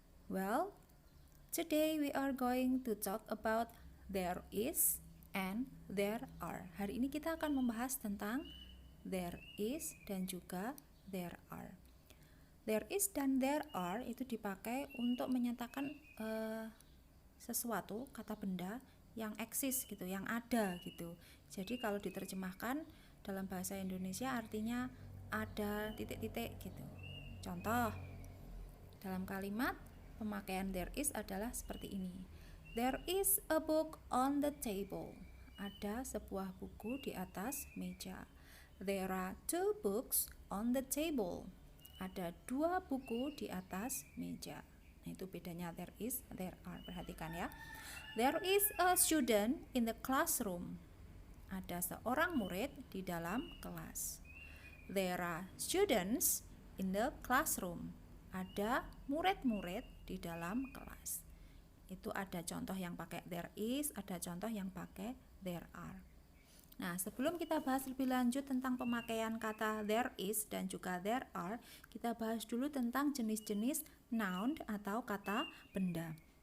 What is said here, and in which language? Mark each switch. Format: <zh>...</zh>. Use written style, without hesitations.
<en>Well, today we are going to talk about there is and there are.</en> <id>Hari ini kita akan membahas tentang there is dan juga there are. There is dan there are itu dipakai untuk menyatakan sesuatu, kata benda yang eksis gitu, yang ada gitu. Jadi kalau diterjemahkan dalam bahasa Indonesia artinya ada titik-titik gitu. Contoh, dalam kalimat pemakaian there is adalah seperti ini.</id> <en>There is a book on the table.</en> <id>Ada sebuah buku di atas meja.</id> <en>There are two books on the table.</en> <id>Ada dua buku di atas meja. Nah, itu bedanya</id> <en>there is, there are.</en> <id>Perhatikan ya.</id> <en>There is a student in the classroom.</en> <id>Ada seorang murid di dalam kelas.</id> <en>There are students in the classroom.</en> <id>Ada murid-murid di dalam kelas. Itu ada contoh yang pakai there is, ada contoh yang pakai there are. Nah, sebelum kita bahas lebih lanjut tentang pemakaian kata there is dan juga there are, kita bahas dulu tentang jenis-jenis noun atau kata benda.</id>